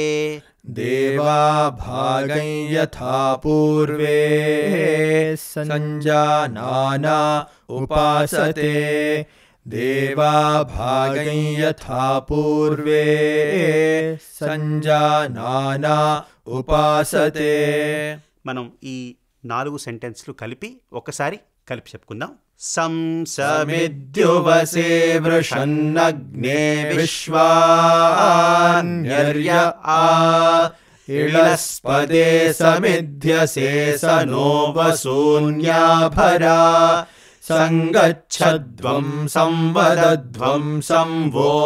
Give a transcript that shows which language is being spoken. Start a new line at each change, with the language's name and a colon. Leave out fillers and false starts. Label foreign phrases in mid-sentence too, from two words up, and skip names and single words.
Sanskrit: देवाभागं यथा पूर्वे संजानाना उपासते देवाभागं यथा पूर्वे संजानाना उपासते
Telugu: మనం ఈ 4 సెంటెన్స్లు కలిపి ఒకసారి కలిపి చెప్పుకుందాం.
Sanskrit: समिद्युवसे वृषन्नग्ने विश्वान्यर्य आ इळस्पदे समिध्यसे स नो वसून्याभरा संगच्छध्वं संवदध्वं संवो